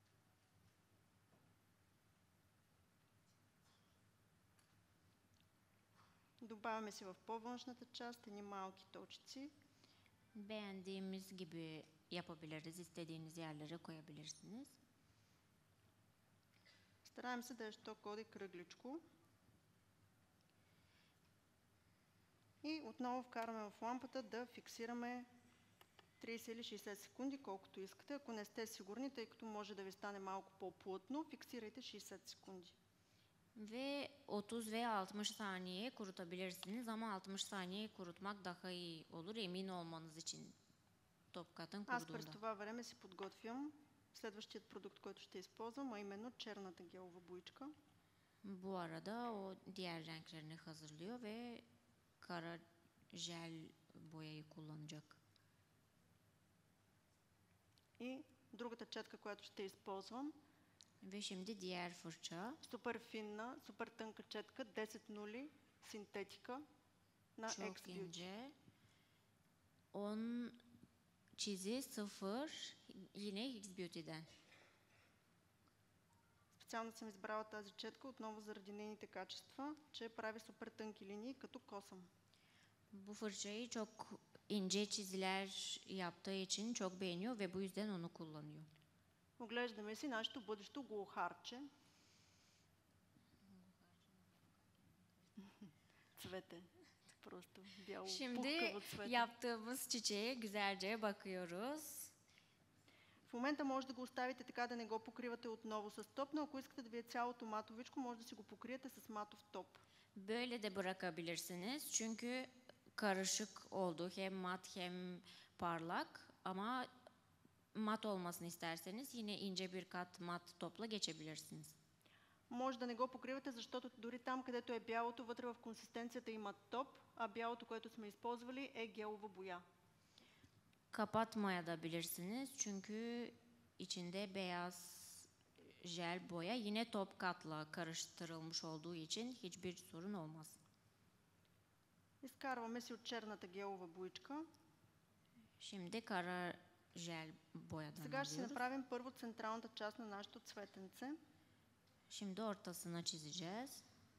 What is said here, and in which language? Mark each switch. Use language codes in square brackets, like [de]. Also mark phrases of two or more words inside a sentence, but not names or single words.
[bg] Добавяме си в по-външната част едни малки точици. [tr] Beğendiğimiz gibi yapabiliriz. İstediğiniz yerlere koyabilirsiniz. [bg] Стараем се да е що коди кръгличко. И отново вкараме в лампата да фиксираме 30 или 60 секунди, колкото искате. Ако не сте сигурни, тъй като може да ви стане малко по-плътно, фиксирайте 60 секунди. [tr] Ve 30 veya 60 saniye kurutabilirsiniz ama 60 saniye kurutmak daha iyi olur emin olmanız için top katın [bg] Аз през [tr] kuruduğunda. [bg] това време си подготвям следващият продукт, който ще използвам, а именно черната гелова буичка. [tr] Bu arada o diğer renklerini hazırlıyor ve kara jel boyayı kullanacak. [bg] И другата четка, която ще използвам, [tr] Ve şimdi diğer fırça [bg] супер финна, супер тънка четка, 10 нули синтетика на [tr] çok [bg] X-Beauty. [tr] ince. 10 çizi 0 yine X-Beauty'den. [bg] Специално съм избрала тази четка отново заради нейните качества, че прави супер тънки линии като косъм. [tr] Bu fırçayı çok ince çiziler yaptığı için çok beğeniyor ve bu yüzden onu kullanıyor. [bg] Оглеждаме си нашето бъдещо глухарче. Цвете. Просто бяло, [tr] Şimdi [bg] пухкаво цвете. [tr] yaptığımız çiçeğe güzelce bakıyoruz. [bg] В момента може да го оставите така, да не го покривате отново с топ, но ако искате да ви е цялото матовичко, може да си го покриете с матов топ. [tr] Böyle de bırakabilirsiniz çünkü karışık oldu, hem mat hem parlak, ama mat olmasını isterseniz yine ince bir kat mat topla geçebilirsiniz. [bg] Може да не го покривате, защото дори там, където е бялото, вътре в консистенцията има топ, а бялото, което сме използвали, е гелова боя. [tr] Kapatmayabilirsiniz çünkü içinde beyaz jel boya yine top katla karıştırılmış olduğu için hiçbir sorun olmaz. [bg] Изкарваме си от черната гелова буичка. [tr] Şimdi kara jel boyadan [bg] Сега ще си [tr] alıyoruz. [bg] направим първо централната част на нашето цветенце. [tr] Şimdi ortasına çizeceğiz.